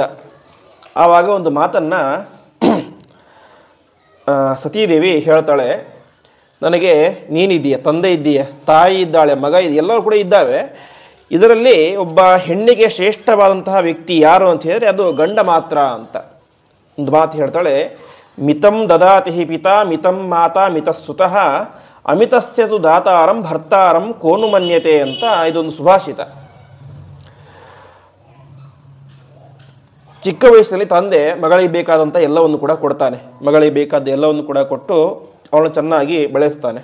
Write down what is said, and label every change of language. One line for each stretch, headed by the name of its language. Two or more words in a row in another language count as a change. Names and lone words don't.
Kannada: ಆವಾಗ ಒಂದು ಮಾತನ್ನು ಸತೀದೇವಿ ಹೇಳ್ತಾಳೆ, ನನಗೆ ನೀನಿದ್ದೀಯ, ತಂದೆ ಇದ್ದೀಯ, ತಾಯಿ ಇದ್ದಾಳೆ, ಮಗ ಇದೆ, ಎಲ್ಲರೂ ಕೂಡ ಇದ್ದಾವೆ. ಇದರಲ್ಲಿ ಒಬ್ಬ ಹೆಣ್ಣಿಗೆ ಶ್ರೇಷ್ಠವಾದಂತಹ ವ್ಯಕ್ತಿ ಯಾರು ಅಂತ ಹೇಳಿದ್ರೆ ಅದು ಗಂಡ ಮಾತ್ರ ಅಂತ ಒಂದು ಮಾತು ಹೇಳ್ತಾಳೆ.
Sanskrit: मितं ददाति हि पिता मितं माता मितस्सुतः अमितस्यतु दातारं भर्तारं कोनु मन्यते
Kannada: ಅಂತ ಇದೊಂದು ಸುಭಾಷಿತ. ಚಿಕ್ಕ ವಯಸ್ಸಿನಲ್ಲಿ ತಂದೆ ಮಗಳಿಗೆ ಬೇಕಾದಂಥ ಎಲ್ಲವನ್ನು ಕೂಡ ಕೊಡ್ತಾನೆ. ಮಗಳಿಗೆ ಬೇಕಾದ ಎಲ್ಲವನ್ನು ಕೂಡ ಕೊಟ್ಟು ಅವಳನ್ನು ಚೆನ್ನಾಗಿ ಬೆಳೆಸ್ತಾನೆ.